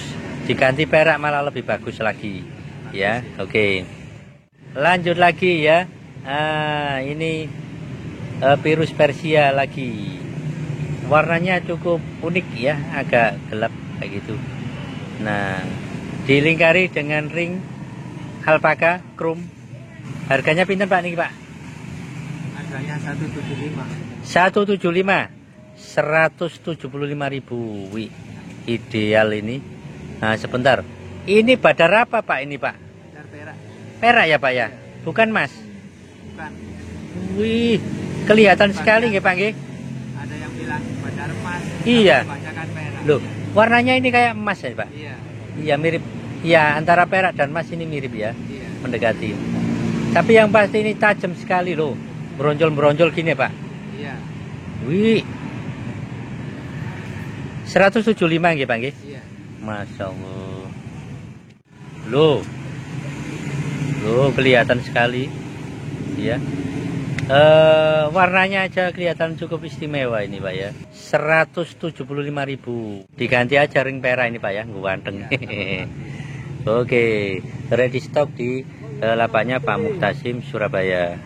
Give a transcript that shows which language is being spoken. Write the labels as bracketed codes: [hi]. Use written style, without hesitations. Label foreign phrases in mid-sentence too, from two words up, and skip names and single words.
[id] Diganti perak malah lebih bagus lagi. Ya, oke. Lanjut lagi ya. Ini Virus Persia lagi. Warnanya cukup unik ya, agak gelap kayak gitu. Nah, dilingkari dengan ring alpaka chrome. Harganya pinten Pak niki Pak? Harganya 175. 175. 175.000. Wih, ideal ini. Nah, sebentar. Ini badar apa Pak ini Pak? Badar perak. Perak ya Pak ya? Bukan Mas? Bukan. Wih, kelihatan sekali nggih Pak nggih. Ada yang bilang badar emas. Iya. Kebanyakan perak. Loh, warnanya ini kayak emas ya Pak? Iya. Iya, mirip. Iya, antara perak dan emas ini mirip ya. Iya. Mendekati. Tapi yang pasti ini tajam sekali loh. Beronjol-beronjol gini Pak. Iya. Wih. 175 nggih Pak nggih? Iya. [ar] Masya Allah. [id] Loh, kelihatan sekali ya. Warnanya aja kelihatan cukup istimewa ini Pak ya. 175.000. Diganti aja ring perak ini Pak ya, ganteng. Oke, ready stock di lapaknya Pak Muhtasim, Surabaya.